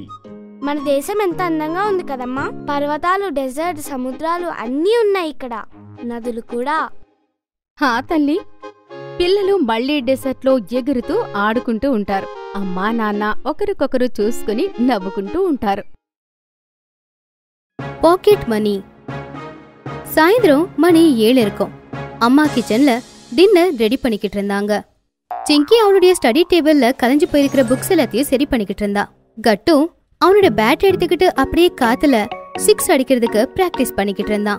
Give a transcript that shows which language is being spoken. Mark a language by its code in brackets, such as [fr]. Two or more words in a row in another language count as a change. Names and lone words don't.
[te] మన దేశం ఎంత అందంగా ఉంది కదమ్మా. పర్వతాలు, డెజర్ట్, సముద్రాలు అన్నీ ఉన్నాయి ఇక్కడ, నదులు కూడా. హా తల్లి. పిల్లలు మళ్లీ డెసర్ట్లో ఎగురుతూ ఆడుకుంటూ ఉంటారు. అమ్మా నాన్న ఒకరికొకరు చూసుకుని నవ్వుకుంటూ ఉంటారు. [en] pocket money. [ta] சாயந்தரம் மணி 7 இருக்கும். அம்மா கிச்சன்ல [en] dinner ready [ta] பண்ணிக்கிட்டு இருந்தாங்க. சிங்கி அவனுடைய [en] study tableல [ta] கலைஞ்சு போயிருக்கிற புக்ஸ் எல்லாத்தையும் சரி பண்ணிக்கிட்டு இருந்தா. கட்டு அவனோட பேட் எடுத்துக்கிட்டு அப்படியே காத்துல 6 அடிக்கிறதுக்கு பிராக்டிஸ் பண்ணிக்கிட்டு இருந்தான்.